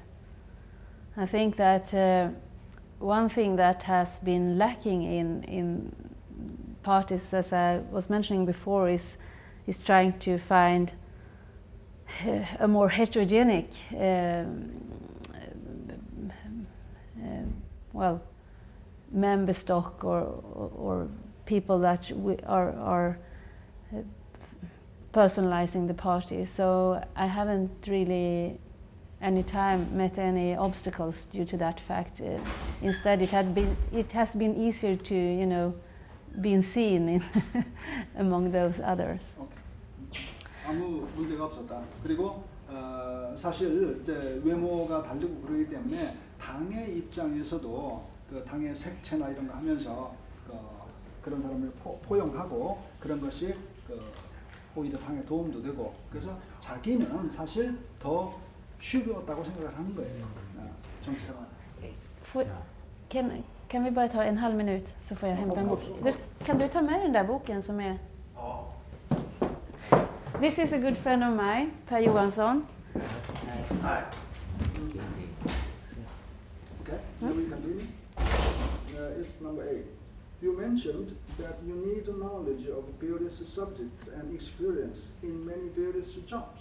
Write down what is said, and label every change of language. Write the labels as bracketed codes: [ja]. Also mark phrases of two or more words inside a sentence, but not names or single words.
[en] I think that one thing that has been lacking in parties, as I was mentioning before, is trying to find a more heterogenic member stock or people that are personalizing the party. So I haven't really any time met any obstacles due to that fact. Instead, it has been easier to being seen in among those others. [ko] Okay. 아무 문제가 없었다. 그리고 사실 이제 외모가 다르고 그러기 때문에 당의 입장에서도 그 당의 색채나 이런 거 하면서 그런 사람을 포용하고 그런 것이 오히려 당에 도움도 되고 그래서 자기는 사실 더 쉬웠다고 생각을 하는 거예요. 정치생활. [sv] Kan vi bara ta en halv minut så får jag hämta en bok. Kan du ta med den där boken som är... [en] This is a good friend of mine, Per Johansson. Hi. Okay, now we continue. It's number 8. You mentioned that you need knowledge of various subjects and experience in many various jobs.